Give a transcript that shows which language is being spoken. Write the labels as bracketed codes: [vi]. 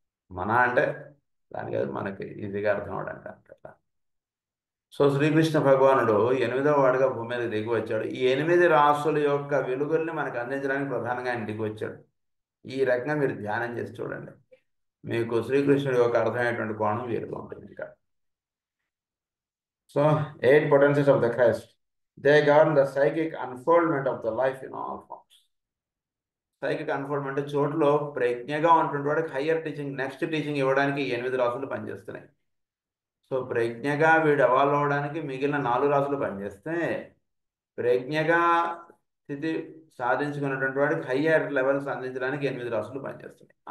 [te] మన అంటే దానికి మనకి ఈజీగా అర్థం అవడానికి అంట. సో శ్రీకృష్ణ భగవానుడు 8వ వాడుగా భూమి మీద దిగి వచ్చాడు. ఈ 8 రాసుల యొక్క వెలుగుల్ని మనకు అందించడానికి ప్రధానంగా ఆయన దిగి వచ్చాడు. ఈ రకంగా మీరు ధ్యానం చేసి చూడండి, మీకు శ్రీకృష్ణుడి యొక్క అర్థమైనటువంటి కోణం వేరుగా ఉంటుంది. ఇంకా [en] So 8 potencies of the Christ, they govern the psychic unfoldment of the life in all forms. [te] Psychic unfoldment చోటులో ప్రజ్ఞగా ఉన్నటువంటి వాడికి హయ్యర్ టీచింగ్, నెక్స్ట్ టీచింగ్ ఇవ్వడానికి 8 రాసులు పనిచేస్తున్నాయి. సో ప్రజ్ఞగా వీడు ఎవాల్వ్ అవడానికి మిగిలిన 4 రాసులు పనిచేస్తే ప్రజ్ఞగా స్థితి సాధించుకున్నటువంటి వాడికి హయ్యర్ లెవెల్స్ అందించడానికి 8 రాసులు పనిచేస్తున్నాయి.